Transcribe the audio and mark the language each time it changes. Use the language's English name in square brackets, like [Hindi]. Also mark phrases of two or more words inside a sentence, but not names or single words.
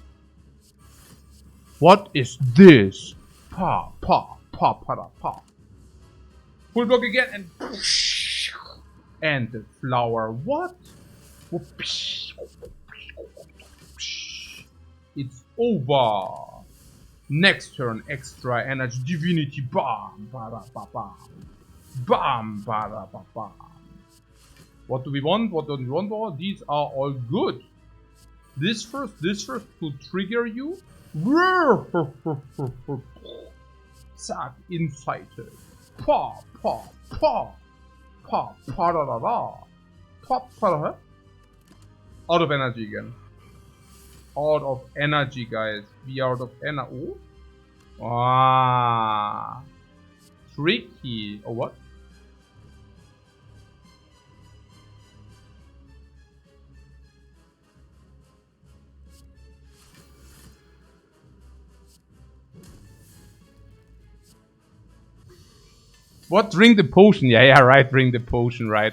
[English] What is this? Pa, pa, pa, pa, pa, pa. Full block again and the flower. What? It's over. Next turn, extra energy, divinity. Bam, bada, ba, bam. Bam, bada, ba, bam. What do we want? What do we want? These are all good. This first to trigger you. Zack, incited. Pa, pa, pa. Pa, pa, da, da, da. Pa, pa, da. Out of energy again. Out of energy, guys. We are out of energy. Oh. Ah. Tricky. Oh, what? What? Drink the potion. Yeah, right. Drink the potion. Right.